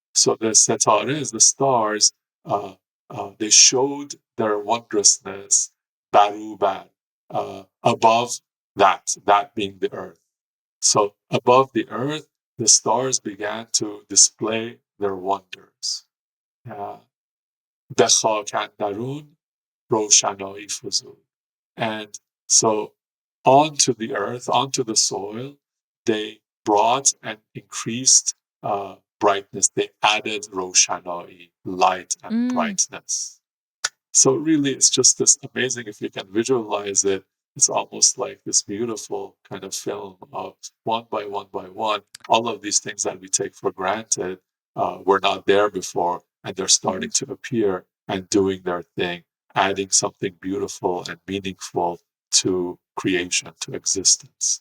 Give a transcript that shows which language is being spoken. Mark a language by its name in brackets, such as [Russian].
[English] So the setare is the stars. They showed their wondrousness barubar, above that being the earth. So above the earth, the stars began to display their wonders. [Persian] به خاک اندرون روشنایی فزود. [English] And so onto the earth, onto the soil, they brought and increased brightness. They added roshanai, light and brightness. So really, it's just this amazing. If you can visualize it, it's almost like this beautiful kind of film of one by one, all of these things that we take for granted were not there before, and they're starting to appear and doing their thing, adding something beautiful and meaningful to creation, to existence.